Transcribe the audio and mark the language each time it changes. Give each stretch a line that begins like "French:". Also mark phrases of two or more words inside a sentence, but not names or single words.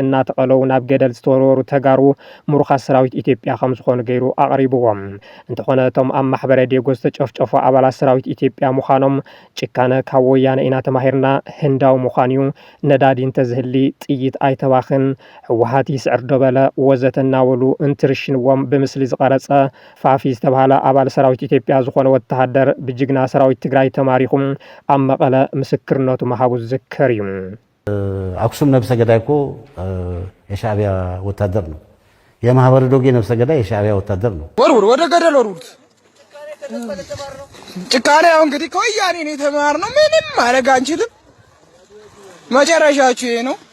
Tigrinya: እናተቐለው ናብ ገደል ዝተወርወሩ ተጋሩ ምሩኻት ሰራዊት ኢትዮጵያ ከም ዝኾኑ ገይሩ ኣቕሪብዎም እንተኾነ እቶም ኣብ ማሕበረ ዲጎ ዝተጨፍጨፉ ኣባላት ሰራዊት ኢትዮጵያ ምዃኖም ጭካነ ካብ ወያነ ኢና ተማሂርና ህንዳው ምዃንዩ ነዳዲ እንተዝህሊ ጥይት ኣይተባኽን ሕወሓት ይስዕር ደበለ ወዘተ እናበሉ እንትርሽንዎም ብምስሊ ዝቐረጸ ፋፊ ዝተባሃለ ኣባል ሰራዊት ኢትዮጵያ ዝኾነ ወተሃደር ብጅግና ሰራዊት ትግራይ ተማሪኹም ኣብ መቐለ ምስክርነቱ መሃቡ ዝዝከር እዩ
Amharic: አክሱም ነብሰ ገዳይ እኮ የሻዕቢያ ወታደር ነው የማህበረ ዶጌ ነብሰ ገዳይ የሻዕቢያ ወታደር ነው ወርውር ወደ ገደል ወርውር ጭካኔ ያው እንግዲህ ከወያኔ ነው የተማርነው ምንም ማድረግ አንችልም መጨረሻችሁ ይሄ ነው